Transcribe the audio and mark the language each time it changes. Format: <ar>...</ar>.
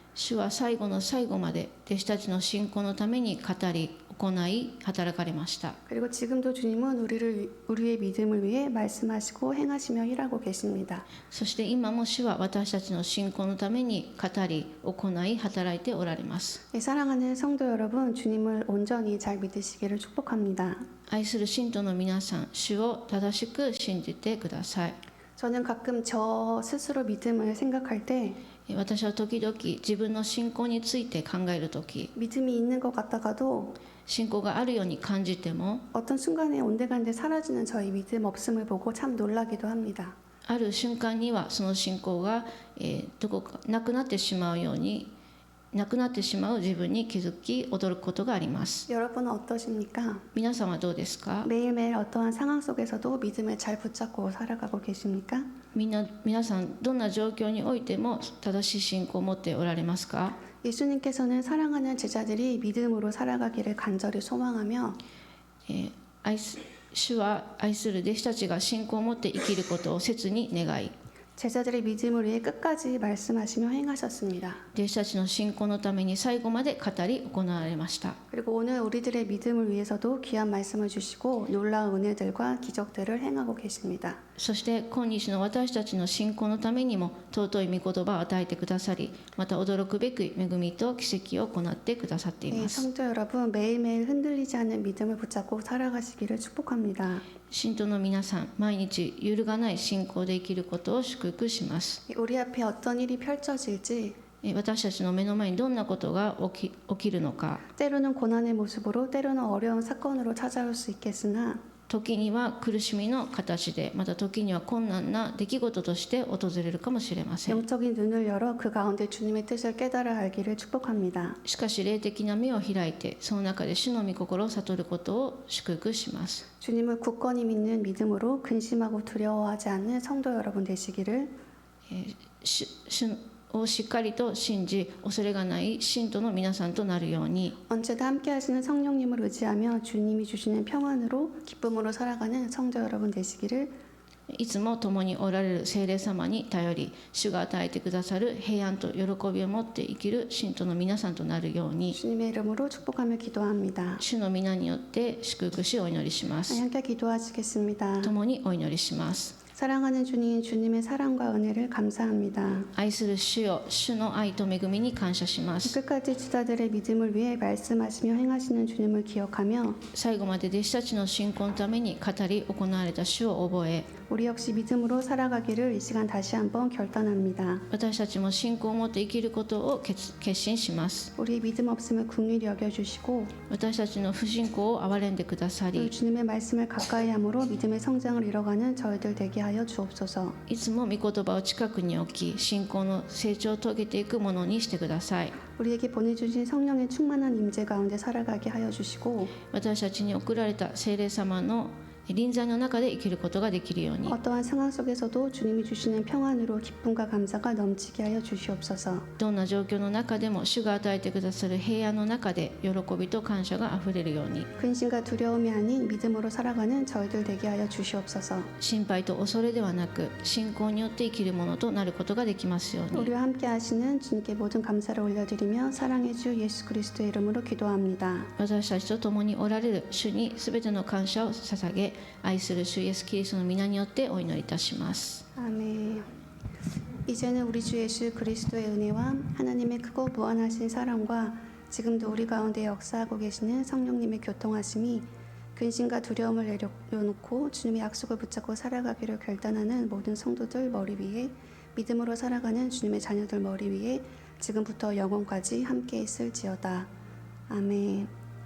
<ja>主は最後の最後まで弟子たちの信仰のために語り行い働かれました。</ja> <ko>그리고 지금도 주님은 우리의 믿음을 위해 말씀하시고 행하시며 일하고 계십니다.</ko> <ja>そして今も主は私たちの信仰のために語り行い働いておられます。</ja> <ko>사랑하는 성도 여러분, 주님을 온전히 잘 믿으시기를 축복합니다.</ko> <ja>愛する信徒の皆さん、主を正しく信じてください。</ja> <ko>저는 가끔 저 스스로 믿음을 생각할 때</ko> <ja>私は時々自分の信仰について考えるとき、</ja> <ko>믿음이 있는 것 같다가도</ko> <ja>信仰があるように感じても</ja> <ko>어떤 순간에 온데간데 사라지는 저희 믿음 없음을 보고 참 놀라기도 합니다.</ko> <ja>ある瞬間にはその信仰が、どこかなくなってしまうようになくなってしまう自分に気づき驚くことがあります。</ja> <ko>여러분은 어떠십니까?</ko> <ja>皆さんはどうですか？</ja> <ko>매일매일 어떠한 상황 속에서도 믿음을 잘 붙잡고 살아가고 계십니까?</ko> <ja>皆さんどんな状況においても正しい信仰を持っておられますか？</ja> <ko>예수님께서는 사랑하는 제자들이 믿음으로 살아가기를 간절히 소망하며</ko> <ja>主は愛する弟子たちが信仰を持って生きることを切に願い、</ja> <ko>제자들의 믿음을 위해 끝까지 말씀하시며 행하셨습니다.</ko> <ja>弟子たちの信仰のために最後まで語り行われました。</ja> <ko>그리고 오늘 우리들의 믿음을 위해서도 귀한 말씀을 주시고 놀라운 은혜들과 기적들을 행하고 계십니다.</ko> <ja>そして今日の私たちの信仰のためにも尊い御言葉を与えてくださり、また驚くべく恵みと奇跡を行ってくださっています。</ja> <ko>성도 여러분, 매일매일 흔들리지 않는 믿음을 붙잡고 살아가시기를 축복합니다.</ko> <ja>信徒の皆さん、毎日揺るがない信仰で生きることを祝福します。</ja> <ko>우리 앞에 어떤 일이 펼쳐질지</ko> <ja>私たちの目の前にどんなことが起きるのか、</ja> <ko>때로는 고난의 모습으로 때로는 어려운 사건으로 찾아올 수 있겠으나</ko> <ja>時には苦しみの形で、また時には困難な出来事として訪れるかもしれません。</ja> <ko>영적인 눈을 열어 그 가운데 주님의 뜻을 깨달아 알기를 축복합니다.</ko> <ja>しかし霊的な目を開いて、その中で主の御心を悟ることを祝福します。</ja> <ko>주님을 굳건히 믿는 믿음으로 근심하고 두려워하지 않는 성도 여러분 되시기를</ko> <ja>主をしっかりと信じ、恐れがない信徒の皆さんとなるように、</ja> <ko>언제나 함께 하시는 성령님을 의지하며 주님이 주시는 평안으로 기쁨으로 살아가는 성도 여러분 되시기를</ko> <ja>いつも共におられる聖霊様に頼り、主が与えてくださる平安と喜びを持って生きる信徒の皆さんとなるように、</ja> <ko>주님의 이름으로 축복하며 기도합니다.</ko> <ja>主の皆によって祝福しお祈りします。</ja> <ko>함께 기도하시겠습니다.</ko> <ja>共にお祈りします。</ja> <ko>사랑하는 주님, 주님의 사랑과 은혜를 감사합니다.</ko> <ja>愛する主よ、主の愛と恵みに感謝します。</ja> <ko>끝까지 지자들의 믿음을 위해 말씀하시며 행하시는 주님을 기억하며</ko> <ja>最後まで弟子たちの信仰のために語り行われた主を覚え、</ja> <ko>우리 역시 믿음으로 살아가기를 이 시간 다시 한번 결단합니다.</ko> <ja>私たちも信仰を持って生きることを決心します。</ja> <ko>우리의 믿음 없음을 긍휼히 여겨주시고</ko> <ja>私たちの不信仰を憐れんでくださ</ja> <ko>또</ko> <ja>り、</ja> <ko>주님의 말씀을 가까이 함으로 믿음의 성장을 이뤄가는 저희들 되게 하여 주옵소서.</ko> <ja>いつも御言葉を近くに置き、信仰の成長を遂げていくものにしてください。</ja> <ko>우리에게 보내주신 성령의 충만한 임재 가운데 살아가게 하여 주시고</ko> <ja>私たちに送られた聖霊様の臨在の中で生きることができるように、</ja> <ko>어떠한 상황 속에서도 주님이 주시는 평안으로 기쁨과 감사가 넘치게 하여 주시옵소서.</ko> <ja>どんな状況の中でも主が与えてくださる平安の中で喜びと感謝があふれるように、</ja> <ko>근심과 두려움이 아닌 믿음으로 살아가는 저희들 되게 하여 주시옵소서.</ko> <ja>心配と恐れではなく信仰によって生きるものとなることができますように。</ja> <ko>우리와 함께 하시는 주님께 모든 감사를 올려드리며 사랑의 주 예수 그리스도의 이름으로 기도합니다.</ko> <ja>私たちと共におられる主にすべての感謝を捧げ、愛する主イエスキリストの皆によってお祈りいたします。</ja> <ko>아멘. 이제는 우리 주 예수 그리스도의 은혜와 하나님의 크고 무한하신 사랑과 지금도 우리 가운데 역사하고 계시는 성령님의 교통하심이 근심과 두려움을 내려놓고 주님의 약속을 붙잡고 살아가기를 결단하는 모든 성도들 머리 위에, 믿음으로 살아가는 주님의 자녀들 머리 위에 지금부터 영원까지 함께 있을지어다. 아멘.</ko>